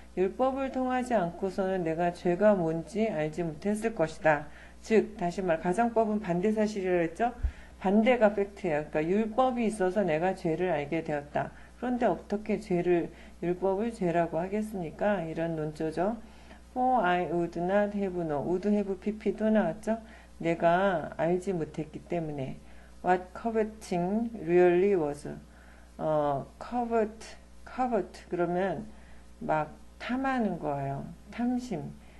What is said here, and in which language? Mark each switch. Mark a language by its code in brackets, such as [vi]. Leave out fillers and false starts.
[ko] 율법을 통하지 않고서는 내가 죄가 뭔지 알지 못했을 것이다. 즉 다시 말 가정법은 반대 사실이라 했죠. 반대가 팩트예요. 그러니까 율법이 있어서 내가 죄를 알게 되었다. 그런데 어떻게 율법을 죄라고 하겠습니까? 이런 논조죠. [en] For I would not have known. would have pp도 나왔죠. [ko] 내가 알지 못했기 때문에. [en] What coveting really was. [ko] covet 그러면 막 탐하는 거예요. 탐심.